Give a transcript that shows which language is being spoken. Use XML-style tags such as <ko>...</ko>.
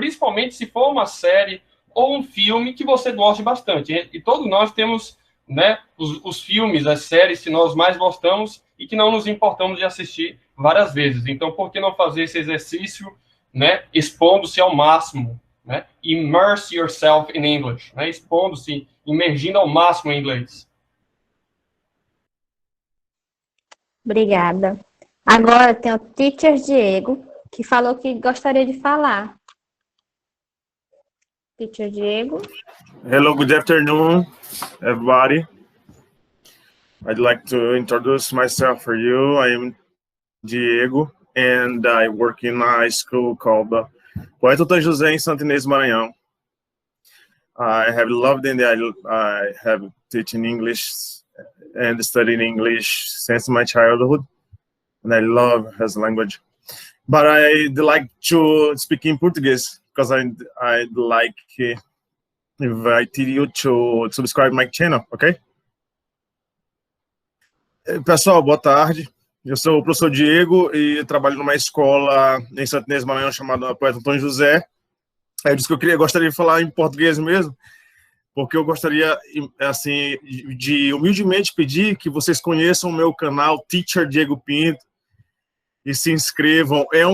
<pt>Principalmente se for uma série ou um filme que você goste bastante. E todos nós temos, né, os filmes, as séries que nós mais gostamos e que não nos importamos de assistir várias vezes. Então, por que não fazer esse exercício, né, expondo-se ao máximo? Né?</pt> <en>Immerse yourself in English, né?</en> <pt>Expondo-se, imergindo ao máximo em inglês. Obrigada. Agora tem o Teacher Diego, que falou que gostaria de falar. Teacher Diego.</pt> <en>Hello, good afternoon, everybody. I'd like to introduce myself for you. I am Diego, and I work in a school called Poeta José in Santa Inês, Maranhão. I have loved and I have teaching English and studying English since my childhood, and I love his language. But I'd like to speak in Portuguese because I'd like invite you to subscribe my channel, okay?</en> <pt>Pessoal, boa tarde. Eu sou o professor Diego e trabalho numa escola em Santo Inês, Maranhão, chamada Poeta Antônio José. Eu disse que gostaria de falar em português mesmo, porque eu gostaria, assim, de humildemente pedir que vocês conheçam o meu canal Teacher Diego Pinto e se inscrevam.</pt>